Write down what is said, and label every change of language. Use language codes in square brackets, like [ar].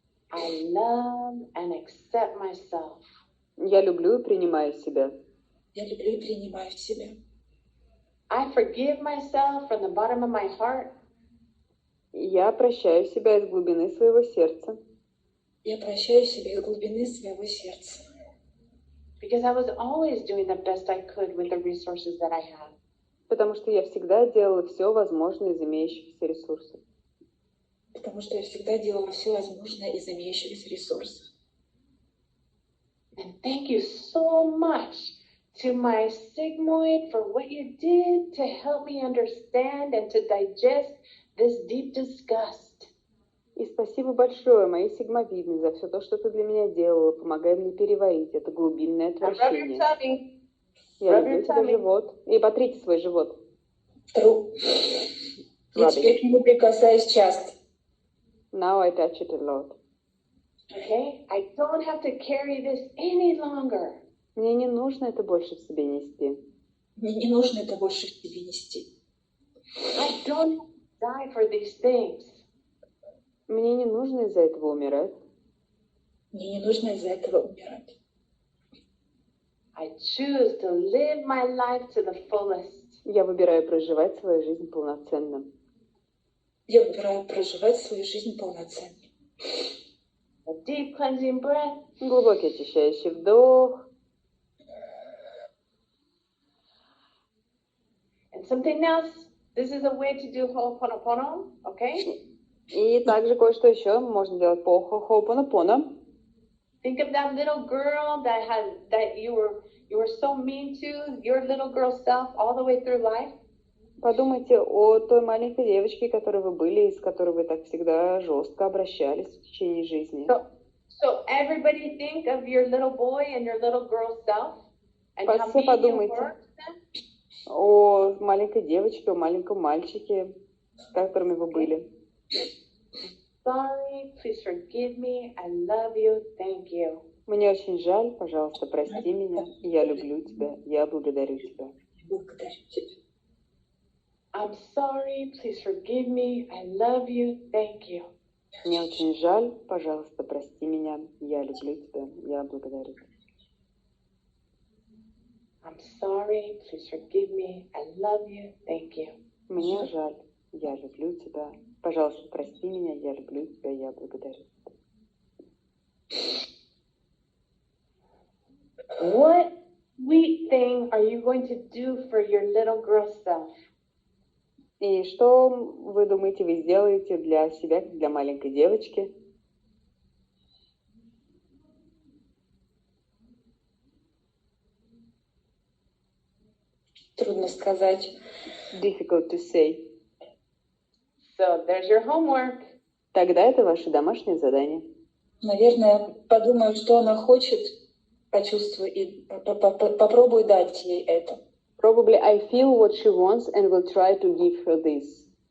[en] I love and accept myself. [ru] Я люблю и принимаю себя. Я люблю и принимаю себя. [en] I forgive myself from the bottom of my heart. [ru] Я прощаю себя из глубины своего сердца. Я прощаю себя из глубины своего сердца. [en] Because I was always doing the best I could with the resources that I had. [ru] Потому что я всегда делала все возможное из имеющихся ресурсов. Потому что я всегда делала все возможное из имеющихся ресурсов. [en] And thank you so much to my sigmoid for what you did to help me understand and to digest this deep disgust. [ru] И спасибо большое, моей сигмовидной, за все то, что ты для меня делала, помогая мне переварить это глубинное отвращение. Я люблю тебя, живот. И потрите свой живот. Я теперь к нему прикасаюсь часто. [en] Now I touch it a lot. Okay? I don't have to carry this any longer. [ru] Мне не нужно это больше в себе нести. Мне не нужно это больше в себе нести. [en] I don't have to die for these things. [ru] Мне не нужно из-за этого умирать. Мне не нужно из-за этого умирать. [en] I choose to live my life to the fullest. [ru] Я выбираю проживать свою жизнь полноценно. Я выбираю проживать свою жизнь полноценно. [en] A deep cleansing breath. [ru] Глубокий очищающий вдох. [en] And something else. This is a way to do Ho'oponopono, okay? [ru] И также кое-что еще можно делать по Ho'oponopono. [en] Think of that little girl that you were so mean to, your little girl self, all the way through life. [ru] Подумайте о той маленькой девочке, которой вы были, и с которой вы так всегда жестко обращались в течение жизни. [en] So everybody think of your little boy and your little girl self, and how [ru] Все [en] mean you [ru] подумайте [en] were to them. [ru] о маленькой девочке, о маленьком мальчике, с которыми вы были. [en] Sorry, please forgive me, I love you, thank you. [ru] Мне очень жаль, пожалуйста, прости меня, я люблю тебя, я благодарю тебя. Благодарю тебя. [en] I'm sorry, please forgive me, I love you, thank you. [ru] Мне очень жаль, пожалуйста, прости меня, я люблю тебя, я благодарю тебя. [en] I'm sorry, please forgive me, I love you, thank you. [ru] Мне жаль, я люблю тебя, пожалуйста, прости меня, я люблю тебя, я благодарю тебя. [en] What sweet thing are you going to do for your little girl self? [ru] И что вы думаете, вы сделаете для себя, для маленькой девочки? Трудно сказать. [en] Difficult to say. So there's your homework. [ru] Тогда это ваше домашнее задание. Наверное, подумаю, что она хочет, почувствую и попробую дать ей это. [en] Probably I feel what she wants and will try to give her this.